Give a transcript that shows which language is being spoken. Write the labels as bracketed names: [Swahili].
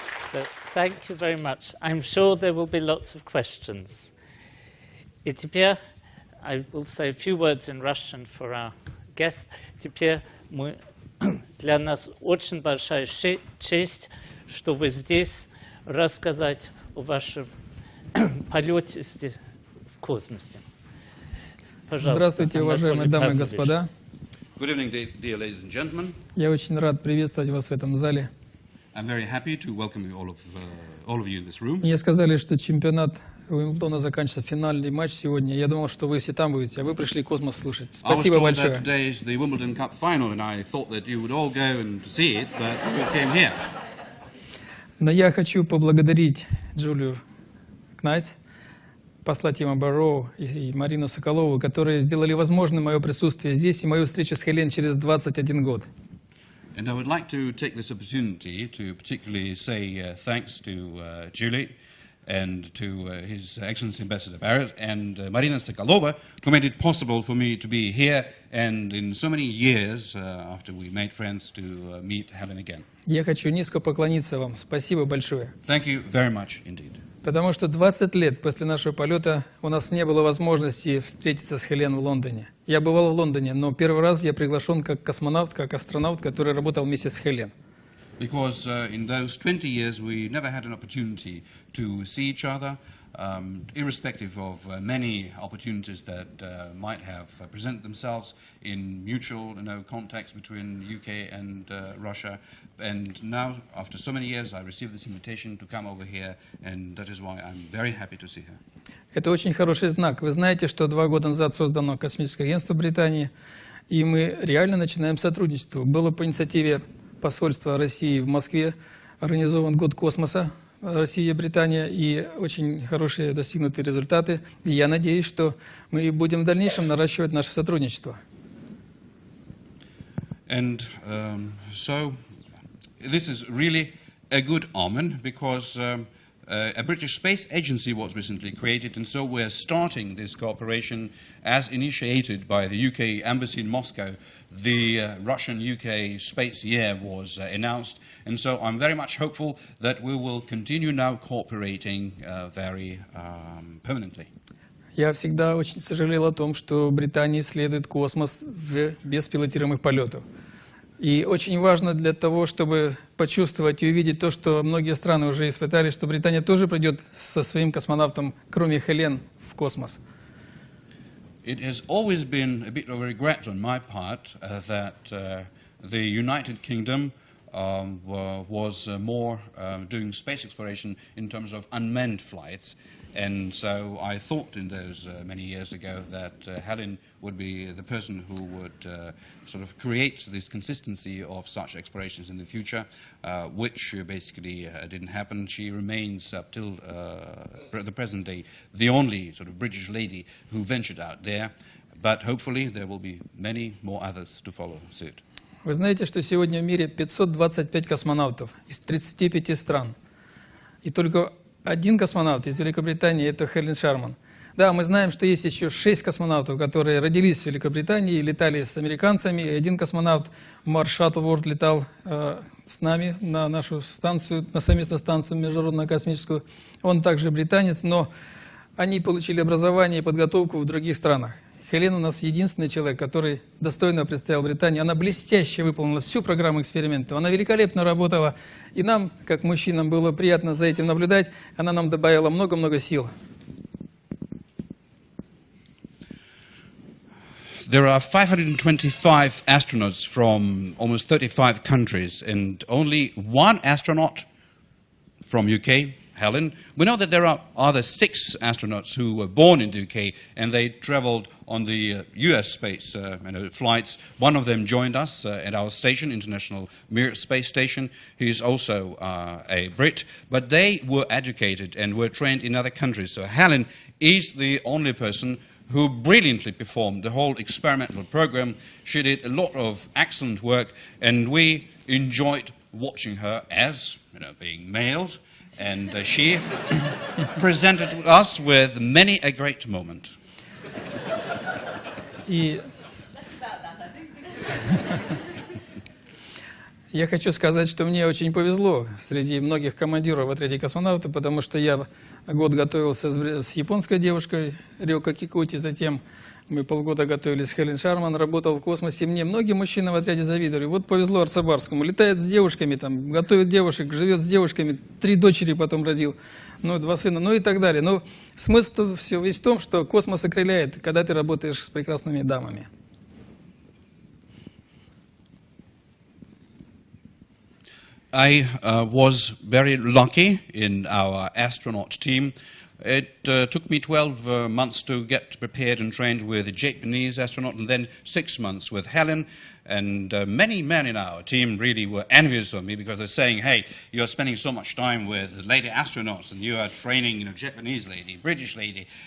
[English] So thank you very much. I'm sure there will be lots of questions. [Russian] И теперь [English] I will say a few words in Russian for our guest. [Russian] Теперь для нас очень большая честь, что вы здесь рассказать о вашем полете в космосе. Пожалуйста. Здравствуйте, уважаемые дамы и господа. [English] Good evening, dear ladies and gentlemen. [Russian] Я очень рад приветствовать вас в этом зале. [English] I'm very happy to welcome you, all of you in this room. [Russian] Мне сказали, что чемпионат Уимблдона заканчивается, финальный матч сегодня. Я думал, что вы все там будете, а вы пришли космос слушать. Спасибо большое. [English] I was told that today is the Wimbledon Cup final, and I thought that you would all go and see it, but you came here. [Russian] Но я хочу поблагодарить Джулию Кнайтс, посла Тима Барроу и Марину Соколову, которые сделали возможным мое присутствие здесь и мою встречу с Хелен через 21 год. [English] And I would like to take this opportunity to particularly say thanks to Julie and to His Excellency Ambassador Barrett and Marina Sokolova, who made it possible for me to be here and in so many years after we made friends to meet Helen again. [Russian] Я хочу низко поклониться вам. Спасибо большое. [English] Thank you very much indeed. [Russian] Потому что 20 лет после нашего полета у нас не было возможности встретиться с Хелен в Лондоне. Я бывал в Лондоне, но первый раз я приглашен как космонавт, как астронавт, который работал вместе с Хелен. [English] Because in those 20 years we never had an opportunity to see each other, irrespective of many opportunities that might have presented themselves in mutual contacts between UK and Russia. And now, after so many years, I received this invitation to come over here, and that is why I'm very happy to see her. [Russian] Это очень хороший знак. Вы знаете, что 2 года назад создано космическое агентство Британии, и мы реально начинаем сотрудничество. Было по инициативе посольства России в Москве организован год космоса Россия и Британия, и очень хорошие достигнутые результаты. И я надеюсь, что мы будем в дальнейшем наращивать наше сотрудничество. [English] And so this is really a good omen, because a British space agency was recently created, and so we're starting this cooperation as initiated by the UK Embassy in Moscow. The Russian-UK Space Year was announced, and so I'm very much hopeful that we will continue now cooperating very permanently. [Russian] Я всегда очень сожалел о том, что Британия исследует космос без пилотируемых полетов. И очень важно для того, чтобы почувствовать и увидеть то, что многие страны уже испытали, что Британия тоже придет со своим космонавтом, кроме Хелен, в космос. [English] It has always been a bit of a regret on my part that the United Kingdom was more doing space exploration in terms of unmanned flights. And so I thought in those many years ago that Helen would be the person who would sort of create this consistency of such explorations in the future, which basically didn't happen. She remains up till the present day the only sort of British lady who ventured out there, but hopefully there will be many more others to follow suit. [Russian] Вы знаете, что сегодня в мире 525 космонавтов из 35 стран. И только один космонавт из Великобритании – это Хелен Шарман. Да, мы знаем, что есть еще 6 космонавтов, которые родились в Великобритании и летали с американцами. И один космонавт Марс Шаттлворд летал с нами на нашу станцию, на совместную станцию международную космическую. Он также британец, но они получили образование и подготовку в других странах. Хелен у нас единственный человек, который достойно представил Британию. Она блестяще выполнила всю программу экспериментов. Она великолепно работала. И нам, как мужчинам, было приятно за этим наблюдать. Она нам добавила много-много сил. [English] There are 525 astronauts from almost 35 countries, and only one astronaut from UK, Helen. We know that there are other 6 astronauts who were born in the UK, and they traveled on the US space flights. One of them joined us at our station, International Mir Space Station. He is also a Brit, but they were educated and were trained in other countries. So Helen is the only person who brilliantly performed the whole experimental program. She did a lot of excellent work, and we enjoyed watching her as, being males, and she presented us with many a great moment. [Russian] И я хочу сказать, что мне очень повезло среди многих командиров в отряде космонавтов, потому что я год готовился с японской девушкой Рёко Кикути, затем мы полгода готовились с Хелен Шарман, работал в космосе. Мне многие мужчины в отряде завидовали. Вот повезло Артсебарскому, летает с девушками, там, готовит девушек, живет с девушками, 3 дочери потом родил, 2 сына, и так далее. Но смысл все весь в том, что космос окрыляет, когда ты работаешь с прекрасными дамами. [English] I was very lucky in our astronaut team. It took me 12 months to get prepared and trained with a Japanese astronaut, and then 6 months with Helen. And many men in our team really were envious of me because they're saying, hey, you're spending so much time with lady astronauts and you are training Japanese lady, British lady.